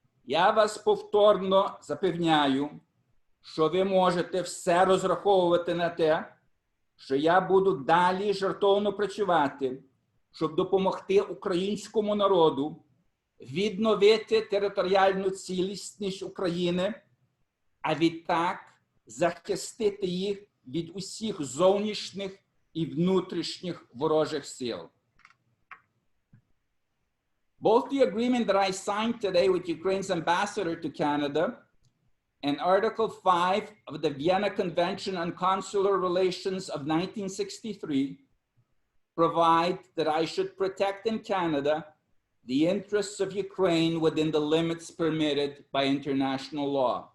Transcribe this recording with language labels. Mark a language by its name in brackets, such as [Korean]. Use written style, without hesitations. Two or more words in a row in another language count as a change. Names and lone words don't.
[Ukrainian] Я вас повторно запевняю, що ви можете все розраховувати на те, що я буду далі жертовно працювати, щоб допомогти українському народу відновити територіальну цілісність України, а відтак захистити їх від усіх зовнішніх і внутрішніх ворожих сил. [English] Both the agreement that I signed today with Ukraine's ambassador to Canada and Article 5 of the Vienna Convention on Consular Relations of 1963 provide that I should protect in Canada the interests of Ukraine within the limits permitted by international law.